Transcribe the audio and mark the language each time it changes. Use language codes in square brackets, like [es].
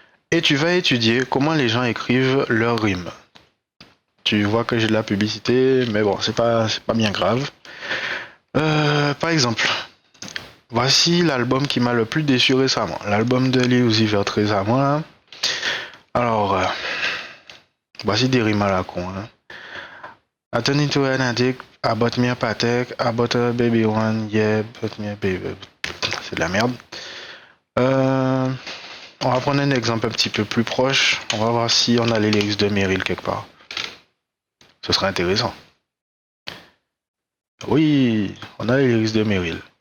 [fr] Et tu vas étudier comment les gens écrivent leurs rimes. Tu vois que j'ai de la publicité, mais bon, c'est pas bien grave. Par exemple, voici l'album qui m'a le plus déçu récemment. L'album de Lil Uzi Vert récemment. Alors, voici des rimes à la con. Hein. [en] I turn into an addict, I bought me a Patek, I bought a baby one, yeah, bought me a baby. [fr] C'est de la merde. On va prendre un exemple un petit peu plus proche. On va voir si on a les lyrics de Meryl quelque part. Ce serait intéressant. Oui, on a les lyrics de Meryl.